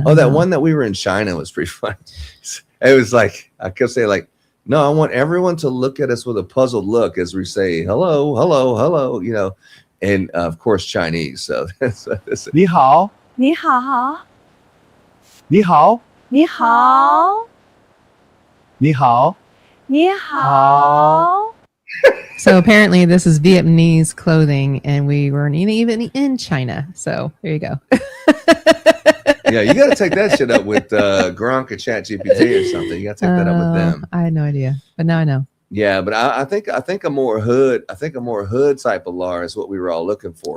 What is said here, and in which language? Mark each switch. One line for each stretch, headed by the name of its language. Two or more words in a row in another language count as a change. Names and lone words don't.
English: Oh, that one that we were in China was pretty fun. It was like, I kept saying like, no, I want everyone to look at us with a puzzled look as we say, hello, hello, hello, and of course Chinese. So that's
Chinese: 你好. 你好. 你好，你好，你好，你好。
English: So apparently this is Vietnamese clothing and we weren't even in China. So there you go. Yeah, you got to take that shit up with Gronk or ChatGPT or something. You got to take that up with them. I had no idea, but now I know. Yeah, but I think a more hood type of Lar is what we were all looking for.